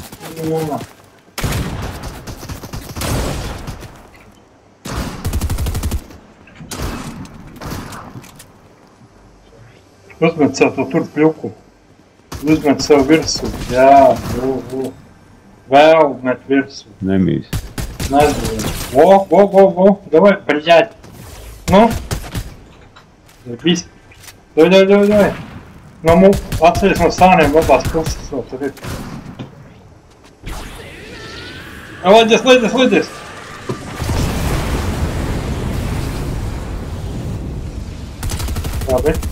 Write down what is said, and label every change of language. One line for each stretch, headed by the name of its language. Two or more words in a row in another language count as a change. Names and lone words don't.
Latvian: Jā. Uzmet sev to tur pļuku. Uzmet sev virsū. Jā, vēl met virsū. Nemīs. Nezinu.
Russian: Во. Давай, блядь.
Latvian: Nu. Viss. Давай. Nu, atceries no sāniem labās puses. No, tur ir. Laidies. Labi.